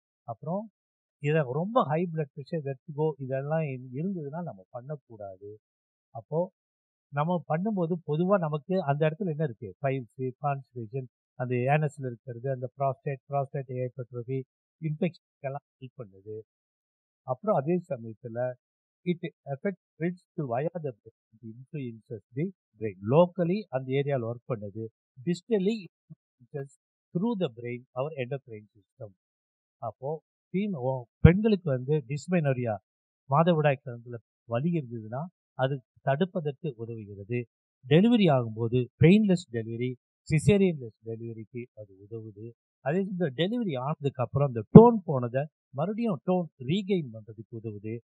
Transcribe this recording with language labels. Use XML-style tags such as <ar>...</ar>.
<ta>அப்புறம் இதை ரொம்ப ஹை பிளட் ப்ரெஷர், வெர்டிகோ இதெல்லாம் இருந்ததுன்னா நம்ம பண்ணக்கூடாது. அப்போ நம்ம பண்ணும்போது பொதுவாக நமக்கு அந்த இடத்துல என்ன இருக்கு, பைல்ஸ், கான்ஸ்டிபேஷன், அந்த ஏனஸ்ல இருக்கிறது, அந்த ப்ராஸ்டேட் ஹைப்பர்ட்ரோஃபி, இன்ஃபெக்ஷனுக்கெல்லாம் ஹெல்ப் பண்ணுது. அப்புறம் அதே சமயத்தில்</ta> <en>it affects grids to via the brain. It influences the brain. Locally</en> <ta>அந்த ஏரியாவில் ஒர்க் பண்ணுது.</ta> <en>Distally it influences through the brain our endocrine system.</en> <ta>அப்போ பெண்களுக்கு வந்து டிஸ்மெனோரியா, மாதவிடாய் காலத்தில் வலி இருந்ததுன்னா அது தடுப்பதற்கு உதவுகிறது. டெலிவரி ஆகும்போது பெயின்லெஸ் டெலிவரி, சிசேரியன்லெஸ் டெலிவரிக்கு அது உதவுது. அதே இந்த டெலிவரி ஆனதுக்கு அப்புறம் அந்த டோன் போனதை மறுபடியும் டோன் ரீகெயின் பண்ணுறதுக்கு உதவுது.</ta>